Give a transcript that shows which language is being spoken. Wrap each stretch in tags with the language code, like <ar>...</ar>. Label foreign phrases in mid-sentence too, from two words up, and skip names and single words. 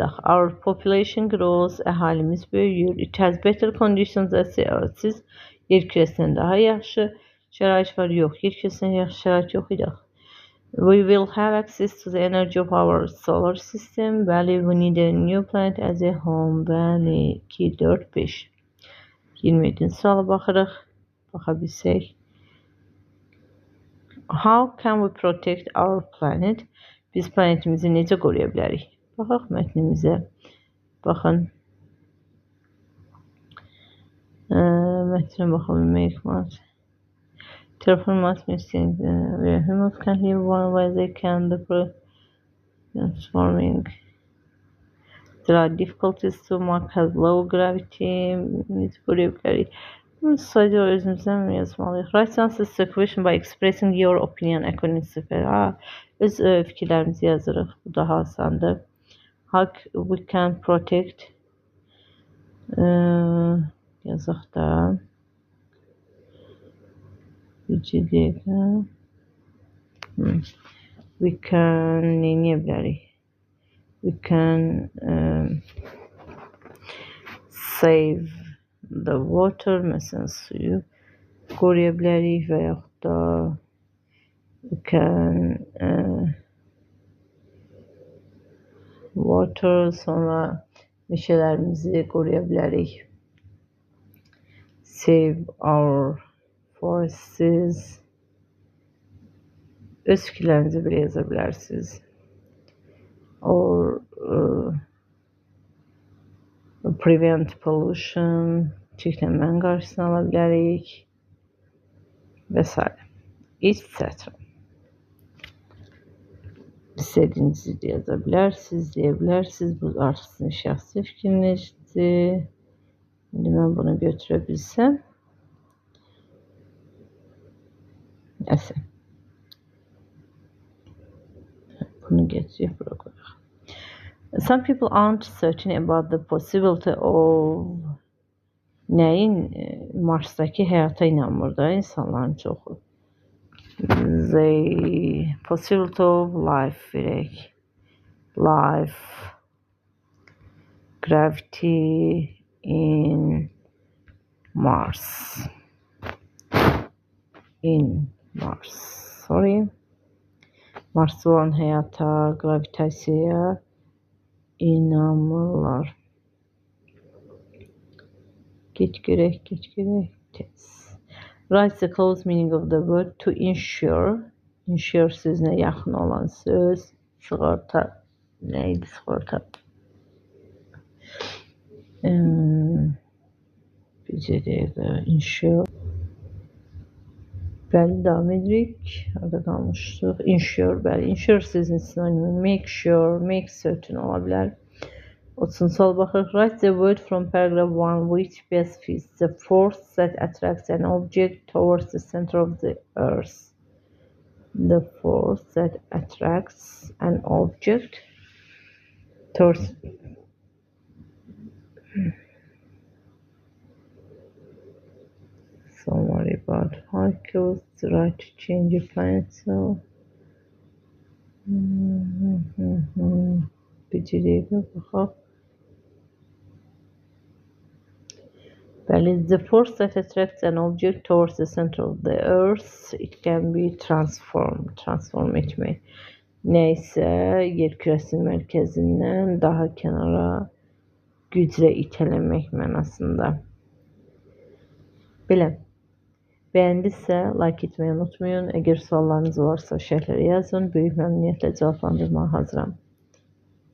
<en>Our population grows.</en> <az>Əhalimiz böyüyür.</az> <en>It has better conditions as the Earth.</en> <az>Yer kürəsindən daha yaxşı şərait var. Yox. Yer kürəsindən yaxşı şərait yox idi.</az> <en>We will have access to the energy of our solar system. Bəli, we need a new planet as a home.</en> <az>Bəli, 2, 4, 5. 27. suala baxırıq. Baxa bilsək.</az> <en>How can we protect our planet?</en> <az>Biz planetimizi necə qoruya bilərik? Baxaq mətnimizə. Baxın. Mətnə baxalım.</az> <en>Make Mars. Terraform Mars means where humans can live one way they can the transforming. There are difficulties to Mars has low gravity.</en> <az>Biz qoruya bilərik. Sadəcə özümüzdən mi yazmalıyıq?</az> <en>Write answer to the question by expressing your opinion according to the</en> <az>öz fikirlərimizi yazırıq. Bu daha asandır.</az> <en>How we can protect</en> <az>yazaq da</az> <en>we can</en> <az>neyə bilərik?</az> <en>We can save the water,</en> <az>məsələn suyu qoruya bilərik və yaxud da</az> <en>we can water,</en> <az>sonra meşələrimizi qoruya bilərik.</az> <en>Save our forests.</en> <az>Öz fikirlərinizi belə yaza bilərsiniz.</az> <en>Or prevent pollution,</en> <az>çirklənmənin qarşısını ala bilərik və s.</az> <en>etc.</en> <az>İstədiyinizi də yaza bilərsiniz, deyə bilərsiniz. Bu artıq sizin şəxsi fikrinizdir. İndi mən bunu götürə bilsəm. Nəsə. Bunu getirib bura qoyaq.</az> <en>Some people aren't certain about the possibility of</en> <az>nəyin Marsdakı həyata inanmır da insanların çoxu.</az> <en>the possibility of life verək. Life, gravity in Mars.</en> <az>Mars'ta olan həyata, gravitasiyaya inanmırlar. Geç görək.</az> <en>Write the close meaning of the word to insure.</en> <az>Insure sözünə yaxın olan söz. Sığorta. Neydi sığorta? Bir dəqiqə. Insure. Bəli, davam edirik. Orada qalmışdıq. Insure, bəli. Insure sözünün sinonimi</az> <en>make sure, make certain</en> <az>ola bilər. 30 sual baxırıq.</az> <en>Write the word from paragraph 1 which best fits the force that attracts an object towards the center of the earth. The force that attracts an object towards Somewhere about Hercules, the right to change your planet, so</en> <az>bir dəqiqə baxaq. Bəli,</az> <en>the force that attracts an object towards the center of the earth, it can be transform etmək.</en> <az>Nəysə, yer kürəsinin mərkəzindən daha kənara güclə itələmək mənasında. Belə. Bəyəndisə, like etməyi unutmayın. Əgər suallarınız varsa şərhlərə yazın. Böyük məmnuniyyətlə cavablandırmağa hazıram.</az>